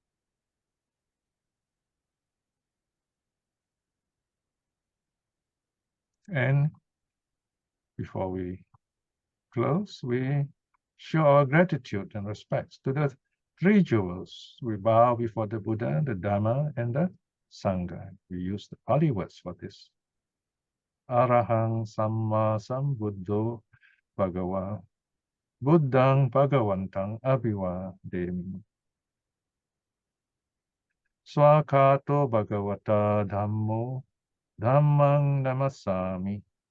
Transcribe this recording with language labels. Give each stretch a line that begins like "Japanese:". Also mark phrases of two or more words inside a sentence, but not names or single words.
English: And before we close, we show our gratitude and respect to the 3 jewels. We bow before the Buddha, the Dhamma, and the Sangha. We use the Pali words for this.
Pali: Arahang Samma Sambuddho Bhagava Buddhang Bhagavantang Abhivademi. Swakato Bhagavata Dhammo Dhammang Namasami.